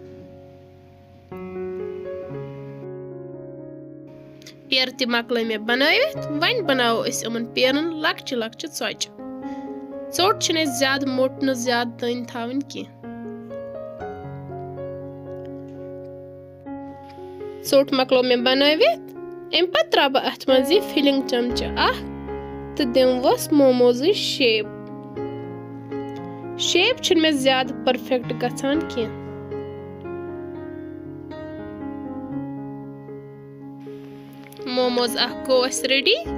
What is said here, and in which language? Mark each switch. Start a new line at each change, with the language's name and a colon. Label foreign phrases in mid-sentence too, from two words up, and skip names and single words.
Kashmiri: पेर त मकल मे बनवित वन बनावो अस यमन पेरन लकच लकच चोच। चोट छन ज्यादा मोट न ज्यादा तन थावन की। चोट मकलो मे बनवित अम पत त्रा बह अथ मज फिलिंग चमचे अख तो दिमवस मोमोज शेप। शेप छन मे ज्यादा परफेक्ट गछान की। मोमोज अख गो अस रेडी।